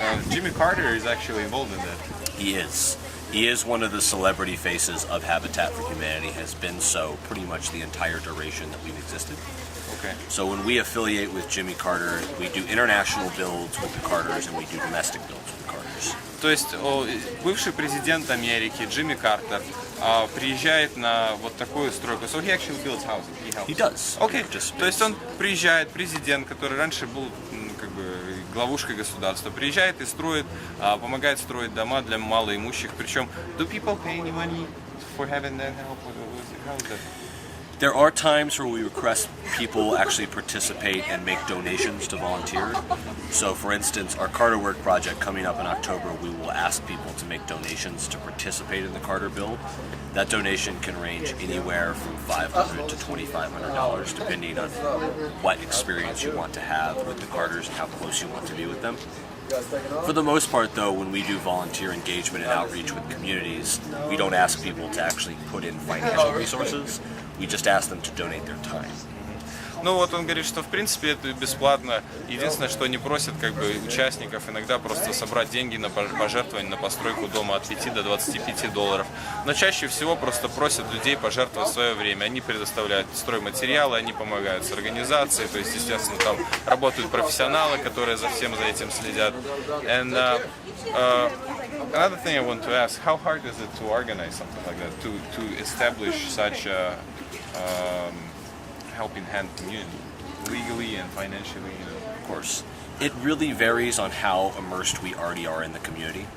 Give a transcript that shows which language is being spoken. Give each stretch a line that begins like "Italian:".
English: Jimmy Carter is actually involved in that. He is. He is one of the celebrity faces of Habitat for Humanity, has been so pretty much the entire duration that we've existed. Okay. So when we affiliate with Jimmy Carter, we do international builds with the Carters and we do domestic builds with the Carters.
Russian: То есть бывший президент Америки Джимми Картер приезжает на вот такую стройку.
English: So he actually builds houses. He does. Okay.
Russian: То есть он приезжает, президент, который раньше был как бы главушкой государства, приезжает и строит, помогает строить дома для малоимущих.
English: Причем, do people pay any money for having that help? How is that? There are times where we request people actually participate and make donations to volunteer. So for instance, our Carter Work project coming up in October, we will ask people to make donations to participate in the Carter build. That donation can range anywhere from $500 to $2,500, depending on what experience you want to have with the Carters and how close you want to be with them. For the most part, though, when we do volunteer engagement and outreach with communities, we don't ask people to actually put in financial resources. We just ask them to donate their time.
Russian: Ну вот он говорит, что в принципе это бесплатно. Единственное, что они просят как бы участников иногда просто собрать деньги на пожертвование на постройку дома от 5 до $25. Но чаще всего просто просят людей пожертвовать свое время. Они предоставляют стройматериалы, они помогают с организацией. То есть, естественно, там работают профессионалы, которые за всем за этим следят.
English: And another thing I want to ask, how hard is it to organize something like that, to establish such a helping hand community, legally and financially? Of course. It really varies on how immersed we already are in the community.